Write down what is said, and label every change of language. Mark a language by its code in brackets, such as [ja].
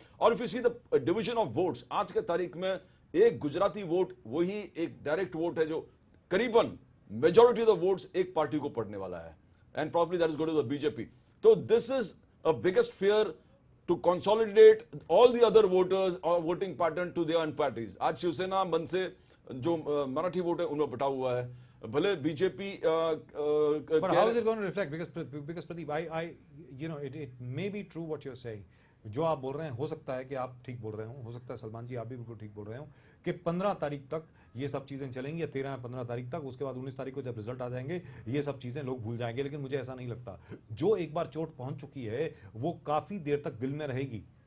[en] और if you see the division of votes, [hi] आज के तारीख में एक गुजराती वोट वही एक डायरेक्ट वोट है जो करीबन [en] majority of the votes [hi] एक पार्टी को पड़ने वाला है, [en] And probably that is going to the BJP. तो this is a biggest fear to consolidate all the other voters और voting pattern to their own parties. [hi] आज शिवसेना, मनसे जो मराठी वोट है उनमें बटा हुआ है, भले BJP. [en] But how is it going to reflect? Because Pradeep, I it may be true what you're saying. [hi] जो आप बोल रहे हैं, हो सकता है कि आप ठीक बोल रहे हो सकता है सलमान जी आप भी बिल्कुल ठीक बोल रहे हो कि 15 तारीख तक ये सब चीजें चलेंगी, या 13 या 15 तारीख तक, उसके बाद 19 तारीख को जब रिजल्ट आ जाएंगे ये सब चीजें लोग भूल जाएंगे। लेकिन मुझे ऐसा नहीं लगता, जो एक बार चोट पहुंच चुकी है वो काफी देर तक दिल में रहेगी।